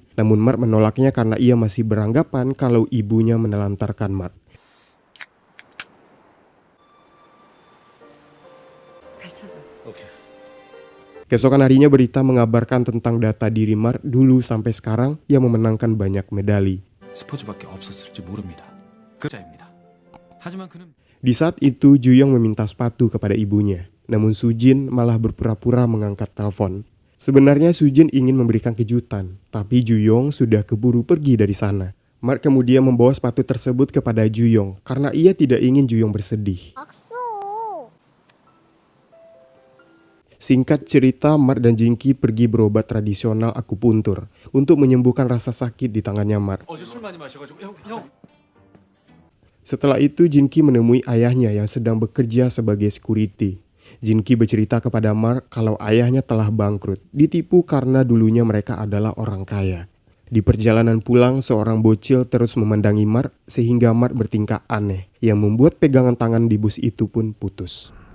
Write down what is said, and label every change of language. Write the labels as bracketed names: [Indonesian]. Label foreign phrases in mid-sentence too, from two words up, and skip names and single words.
[Indonesian] Namun Mark menolaknya karena ia masih beranggapan kalau ibunya menelantarkan Mark. Keesokan harinya berita mengabarkan tentang data diri Mark dulu sampai sekarang yang memenangkan banyak medali. [Korean] 스포츠밖에 없었을지 모릅니다. 그자입니다. 하지만 그는 [Indonesian] Di saat itu, Juyong meminta sepatu kepada ibunya. Namun Sujin malah berpura-pura mengangkat telepon. Sebenarnya Sujin ingin memberikan kejutan, tapi Juyong sudah keburu pergi dari sana. Mark kemudian membawa sepatu tersebut kepada Juyong karena ia tidak ingin Juyong bersedih. [Korean] 악수. [Indonesian] Singkat cerita, Mark dan Jinki pergi berobat tradisional akupuntur untuk menyembuhkan rasa sakit di tangannya Mark. [Korean] 어제 술 많이 마셔가지고 형. [Indonesian] Setelah itu, Jinki menemui ayahnya yang sedang bekerja sebagai security. Jinki bercerita kepada Mark kalau ayahnya telah bangkrut, ditipu karena dulunya mereka adalah orang kaya. Di perjalanan pulang, seorang bocil terus memandangi Mark sehingga Mark bertingkah aneh, yang membuat pegangan tangan di bus itu pun putus.